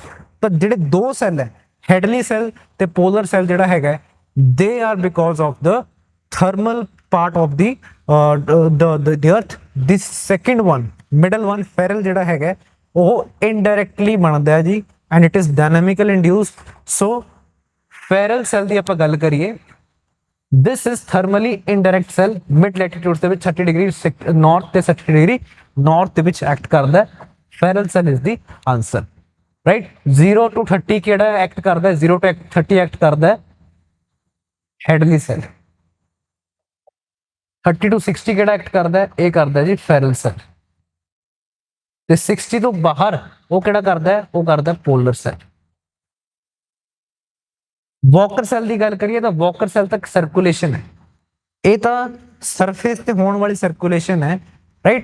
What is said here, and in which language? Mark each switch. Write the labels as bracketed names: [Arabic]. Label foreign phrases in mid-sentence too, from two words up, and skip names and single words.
[Punjabi] ਤਾਂ ਜਿਹੜੇ ਦੋ ਸੈੱਲ ਹੈ, [English] Hadley cell ਤੇ polar cell [Punjabi] ਜਿਹੜਾ ਹੈਗਾ, [English] they are because of the thermal part of the earth. this second one, middle one, Ferrel [Punjabi] ਜਿਹੜਾ ਹੈਗਾ, ਉਹ ਇਨਡਾਇਰੈਕਟਲੀ ਬਣਦਾ ਹੈ ਜੀ [English] and it is dynamical induced. [Punjabi] ਸੋ ਫੈਰਲ ਸੈੱਲ ਦੀ ਆਪਾਂ ਗੱਲ ਕਰੀਏ, [English] this is thermally indirect cell mid latitude [Punjabi] ਦੇ ਵਿੱਚ [English] 30 ਡਿਗਰੀ north ਤੇ 60 ਡਿਗਰੀ north [Punjabi] ਦੇ ਵਿੱਚ ਐਕਟ ਕਰਦਾ ਹੈ। [English] feral cell is the answer, right? [Punjabi] 0 to 30 ਕਿਹੜਾ ਐਕਟ ਕਰਦਾ ਹੈ? 0 to 30 ਐਕਟ ਕਰਦਾ ਹੈ ਹੈਡਲੀ ਸੈੱਲ। 30 to 60 ਕਿਹੜਾ ਐਕਟ ਕਰਦਾ ਹੈ? ਇਹ ਕਰਦਾ ਜੀ [English] feral cell। [Punjabi] ਤੇ 60 ਤੋਂ ਬਾਹਰ ਉਹ ਕਿਹੜਾ ਕਰਦਾ ਹੈ? ਉਹ ਕਰਦਾ [English] polar cell. [Punjabi] ਵੋਕਰ ਸੈੱਲ ਦੀ ਗੱਲ ਕਰੀਏ ਤਾਂ ਵੋਕਰ ਸੈੱਲ ਤੱਕ ਸਰਕੂਲੇਸ਼ਨ ਹੈ, ਇਹ ਤਾਂ ਸਰਫੇਸ ਤੇ ਹੋਣ ਵਾਲੀ ਸਰਕੂਲੇਸ਼ਨ ਹੈ, ਰਾਈਟ?